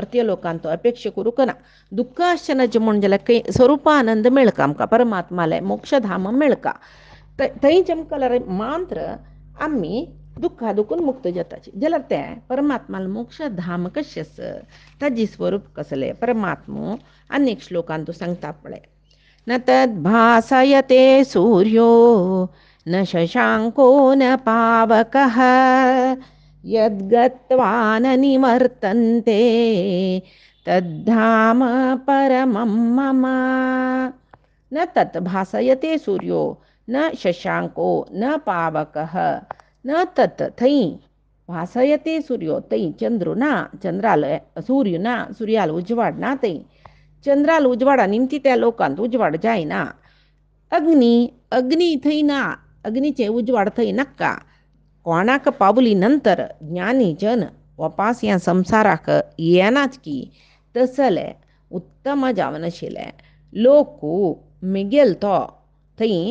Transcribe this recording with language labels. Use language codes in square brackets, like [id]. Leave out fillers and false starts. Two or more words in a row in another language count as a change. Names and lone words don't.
[kok] मर्त्य लोकांत अपेक्षा करूंक ना दुख्ख आसचें म्हण जाल्यार खंय स्वरुपानंद मेळका आमकां परमात्माले मोक्षधाम मेळका थंय चमकल्यार मात्र आमी दुख्खा दुखून मुक्त जाताची जाल्यार तें परमात्माल मोक्षधाम कशें आसत ताजी स्वरूप कसलें परमात्मो अनेक श्लोकांत तूं सांगता पळय [sa] न तद्भासयते सूर्यो न शशाङ्को न पावकः यद्गत्वा न निवर्तन्ते तद्धाम परमं मम न तत् भासयते सूर्यो [kok] न शशाङ्को न पावकः न तत् थंय भासयते सूर्यो थंय चंद्र ना चंद्राल सूर्य ना सूर्याल उजवाड ना थंय चंद्राल उजवाडा निमती त्या लोकांत उजवाड जायना अग्नी थंय ना अग्नीचे उजवाड थंय नाका कोणाक पावली नंतर ज्ञानी जन वापास ह्या संवसाराक येनाच की तसले उत्तम जावन आशिल्ले लोक मिगेल तो थंय